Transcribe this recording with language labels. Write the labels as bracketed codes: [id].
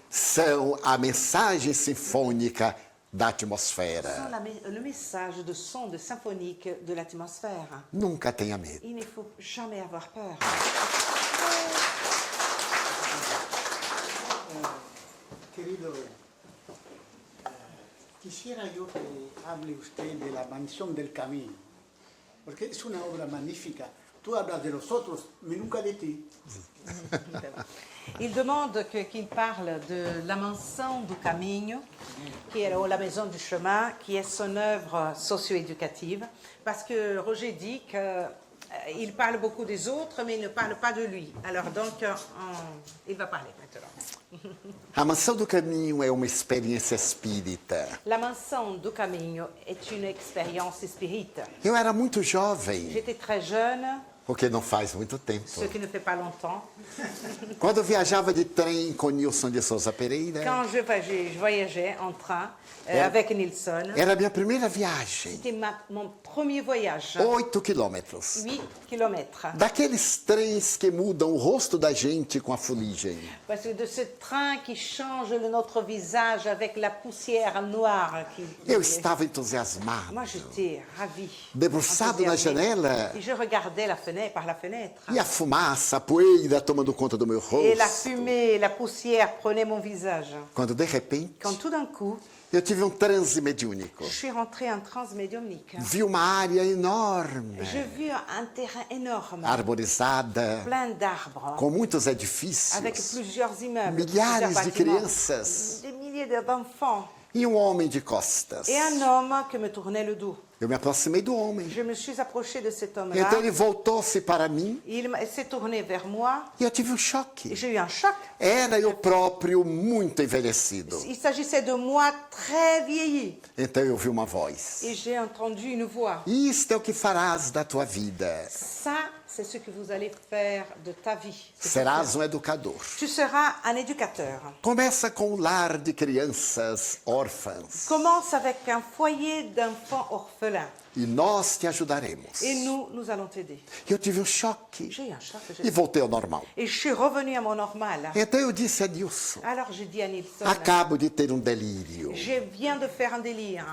[pt] São a mensagem sinfônica da atmosfera. [fr] sont le message de son de symphonique de l'atmosphère. [pt] Nunca tenha medo. [fr] Il ne faut jamais avoir peur. [es] Querido, quisiera yo que hable usted de la mansión del camino, porque es una obra magnífica. Tú hablas de los otros, mais nunca de ti. [fr] Il demande qu'il parle de la maison du Caminho, qui est la maison du chemin, qui est son œuvre socio-éducative, parce que Roger dit qu'il parle beaucoup des autres, mais il ne parle pas de lui. Alors donc, il va parler maintenant. [pt] A Mansão do Caminho é uma experiência espírita. [fr] La Mansão do Caminho est une expérience espírita. [pt] Eu era muito jovem, [fr] J'étais très jeune, [pt] o que não faz muito tempo. [fr] ce qui ne fait pas longtemps. [pt] Quando eu viajava de trem com Nilson de Souza Pereira, [fr] Quand je voyageais en train avec Nilsson, [pt] era a minha primeira viagem. [fr] c'était mon premier voyage, [pt] 8 quilômetros. [fr] 8 kilomètres. [pt] Daqueles trens que mudam o rosto da gente com a fuligem. [fr] Parce que de ce train qui change notre visage avec la poussière noire. [pt] Eu estava entusiasmado. [fr] Moi, j'étais ravie. [pt] Debruçado na [fr] enthousiasmée. [pt] janela, [fr] Et je regardais la fenêtre, par la fenêtre. [pt] e a fumaça, a poeira tomando conta do meu [fr] Et la [pt] rosto. [fr] fumée, la poussière prenaient mon visage. [pt] Quando, de repente, [fr] Quand tout d'un coup, [pt] eu tive um transe mediúnico. [fr] je suis rentrée en transe médiumnique. [pt] Vi uma área enorme, [fr] Je vis un terrain énorme, [pt] arborizada, [fr] plein d'arbres, [pt] com muitos [fr] avec [pt] edifícios, [fr] plusieurs immeubles, [pt] milhares [fr] plusieurs [pt] de [fr] bâtiments, [pt] crianças [fr] des milliers d'enfants, [pt] e um homem de costas. [fr] et un homme qui me tournait le dos. [pt] Eu me aproximei do homem. [fr] Je me suis approchée de cet homme-là. [pt] Então ele voltou-se para mim [fr] Il s'est tourné vers moi [pt] e eu tive um [fr] et [pt] choque. [fr] j'ai eu un choc. [pt] Era eu próprio muito envelhecido. [fr] Il s'agissait de moi très vieilli. [pt] Então eu ouvi uma voz. [fr] Et j'ai entendu une voix. [pt] Isto é o que farás da tua vida. [fr] Ça, c'est ce que vous allez faire de ta vie. [pt] Serás um educador. [fr] Tu seras un éducateur. [pt] Começa com um lar de crianças órfãs. [fr] Commence avec un foyer d'enfants orphelins. [pt] E nós te ajudaremos. [fr] Et nous allons t'aider. [pt] Eu tive um choque [fr] J'ai eu un choc. [pt] e voltei ao normal. [fr] Et je suis revenue à mon normal. [pt] Então eu disse a Nilson, [fr] Alors j'ai dit à Nilsson, [pt] acabo de ter um delírio. [fr] je viens de faire un délire.